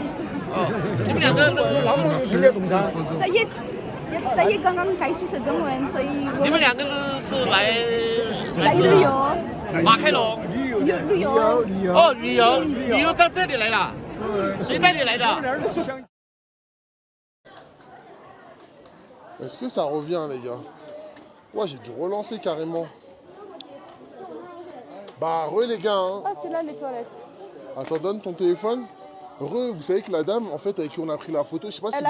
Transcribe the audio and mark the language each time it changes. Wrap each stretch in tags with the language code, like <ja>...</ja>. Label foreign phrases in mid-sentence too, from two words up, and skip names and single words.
<zh>哦，你们两个都。大爷刚刚开始说中文，所以你们两个是来旅游。马开龙。旅游。哦，旅游到这里来了。谁带你来的？</zh> <fr>Est-ce que ça revient, les gars? Ouais, j'ai dû relancer carrément. Bah, les gars, hein. Ah, c'est là les toilettes. Attends, donne ton téléphone. Vous savez que la dame, en fait, avec qui on a pris la photo, je sais pas si</fr>